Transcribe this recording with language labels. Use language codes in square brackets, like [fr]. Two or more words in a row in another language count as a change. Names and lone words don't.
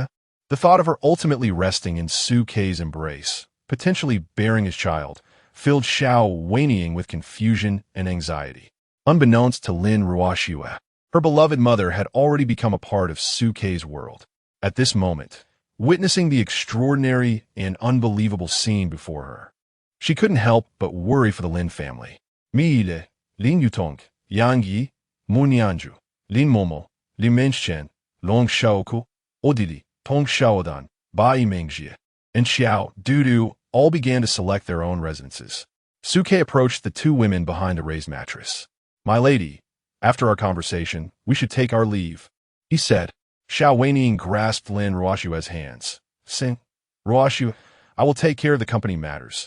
[en] The thought of her ultimately resting in Su Ke's embrace, potentially bearing his child, filled Xiao Weining with confusion and anxiety. Unbeknownst to Lin Ruoxue, her beloved mother had already become a part of Su Ke's world. At this moment, witnessing the extraordinary and unbelievable scene before her, she couldn't help but worry for the Lin family. Miile, Lin Yutong, Yang Yi, Mu Nianju, Lin Momo, Lin Menchen, Long Xiaoku, Odili, Tong Xiaodan, Bai Mengjie, and Xiao Dudu all began to select their own residences. Su Ke approached the two women behind the raised mattress. My lady, after our conversation, we should take our leave, he said. Xiao Weining grasped Lin Ruoxue's hands. Sing, Ruoxue, I will take care of the company matters.